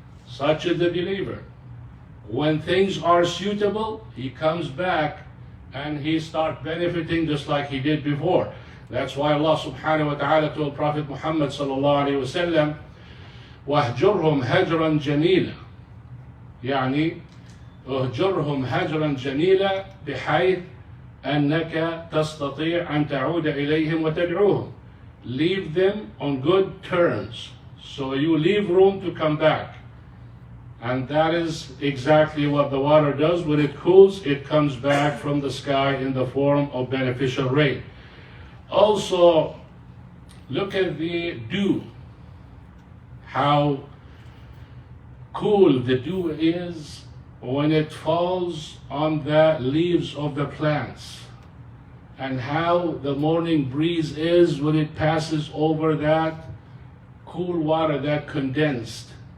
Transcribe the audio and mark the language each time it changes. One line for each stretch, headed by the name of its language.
English: Such is the believer. When things are suitable, he comes back and he starts benefiting just like he did before. That's why Allah subhanahu wa ta'ala told Prophet Muhammad sallallahu alayhi wa sallam,
Arabic: وَاهْجُرْهُمْ هَجْرًا جَمِيلًا. يعني اهجرهم هجرا جميلا بحيث أنك تستطيع أن تعود إليهم وتدعوهم.
English: Leave them on good terms, so you leave room to come back. And that is exactly what the water does. When it cools, it comes back from the sky in the form of beneficial rain. Also, look at the dew, how cool the dew is when it falls on the leaves of the plants, and how the morning breeze is when it passes over that cool water, that condensed.